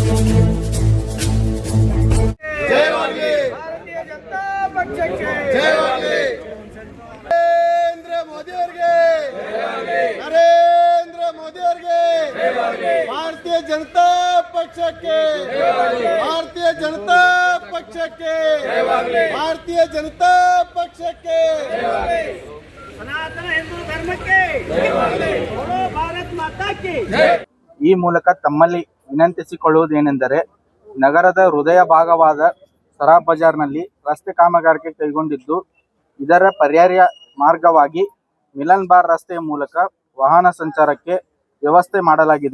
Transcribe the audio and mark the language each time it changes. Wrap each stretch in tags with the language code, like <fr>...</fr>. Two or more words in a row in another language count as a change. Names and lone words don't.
<kn>भारतीय जनता पक्षಕ್ಕೆ नरेंद्र मोदी ಅವರಿಗೆ नरेंद्र मोदी ಅವರಿಗೆ भारतीय जनता पक्षಕ್ಕೆ भारतीय जनता पक्षಕ್ಕೆ भारतीय जनता पक्षಕ್ಕೆ ಸನಾತನ ಹಿಂದೂ ಧರ್ಮಕ್ಕೆ</kn> <hi>बोलो भारत माता की</hi> <kn>ಈ ಮೂಲಕ ತಮ್ಮಲ್ಲಿ ವಿನಂತಿಸಿಕೊಳ್ಳುವುದೇನೆಂದರೆ ನಗರದ ಹೃದಯ ಭಾಗವಾದ ಸರಾಫ್ ಬಜಾರ್ನಲ್ಲಿ ರಸ್ತೆ ಕಾಮಗಾರಿಕೆ ಕೈಗೊಂಡಿದ್ದು ಇದರ ಪರ್ಯಾಯ ಮಾರ್ಗವಾಗಿ ಮಿಲನ್ ಬಾರ್ ರಸ್ತೆಯ ಮೂಲಕ ವಾಹನ ಸಂಚಾರಕ್ಕೆ ವ್ಯವಸ್ಥೆ ಮಾಡಲಾಗಿದೆ.</kn>